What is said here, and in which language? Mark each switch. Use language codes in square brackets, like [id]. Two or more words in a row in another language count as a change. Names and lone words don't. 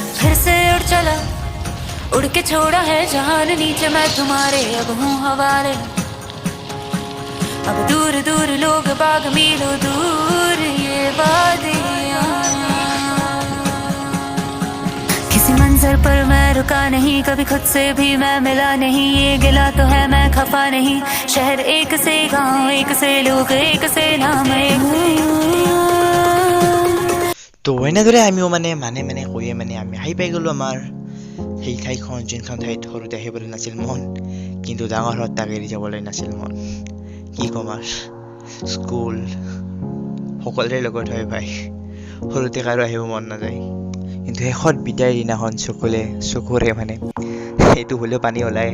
[hi] फिर से उड़ चला उड़ के छोड़ा है जहान नीचे मैं तुम्हारे अब हूँ हवाले, अब दूर दूर लोग बाग मीलों दूर ये वादियाँ। किसी मंजर पर मैं रुका नहीं, कभी खुद से भी मैं मिला नहीं, ये गिला तो है मैं खफा नहीं, शहर एक से गाँव एक से लोग एक से नाम। [as] তো এনেদৰে আমিও মানে কৈয়ে আমি আহি পাই গ'লোঁ আমাৰ সেই ঠাইখন, যোনখন ঠাইত সৰুতে আহিবলৈ নাছিল মন, কিন্তু ডাঙৰ হোৱাত তাক এৰি যাবলৈ নাছিল মন। কি ক'ম আৰু, স্কুল সকলোৰে লগত হয় ভাই, সৰুতে কাৰো আহিব মন নাযায়, কিন্তু শেষত বিদায়ৰ দিনাখন চকুৰে মানে সেইটো হ'লেও পানী ওলায়।